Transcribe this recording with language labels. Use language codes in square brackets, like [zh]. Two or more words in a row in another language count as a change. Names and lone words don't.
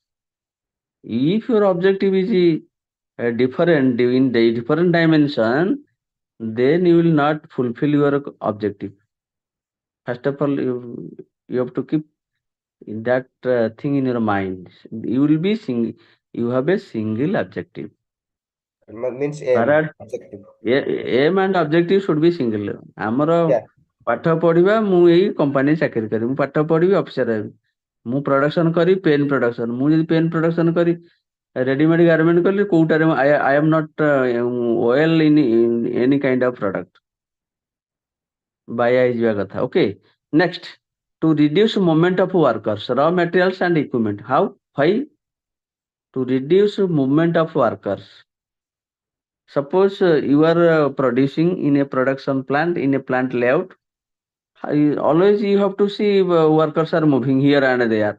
[en] If your objective is different in the different dimension, then you will not fulfill your objective. First of all, you have to keep that thing in your mind. You will be you have a single objective. Means aim, Whereas objective. aim and objective should be single. [or] ଆମର [en] Yeah. [or] ପାଠ ପଢିବା ମୁଁ ଏଇ କମ୍ପାନୀ ଚାକିରି କରିବି, ମୁଁ ପାଠ ପଢିବି ଅଫିସର ହେବି, ମୁଁ ପ୍ରଡକ୍ସନ କରି [en] pen production, [or] ମୁଁ ଯଦି [en] pen production [or] କରି [en] readymade garment [or] କଲି କୋଉଟାରେ [en] I am not well in any kind of product. [or] ବାୟା ହେଇଯିବା କଥା. [en] Okay. Next, to reduce movement of workers, raw materials and equipment. How? Why? To reduce movement of workers. Suppose you are producing in a production plant, in a plant layout. Always you have to see workers are moving here and there.